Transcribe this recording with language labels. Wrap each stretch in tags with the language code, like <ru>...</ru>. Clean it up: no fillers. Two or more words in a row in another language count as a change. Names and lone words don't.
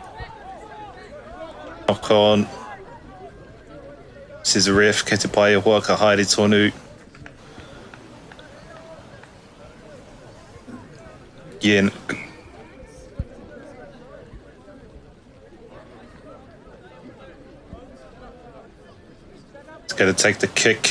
<en>Knock on. Says the ref,</en> <mi>kei te pai hoa ka haere tonu.</mi> <en>Again. It's going to take the kick.</en>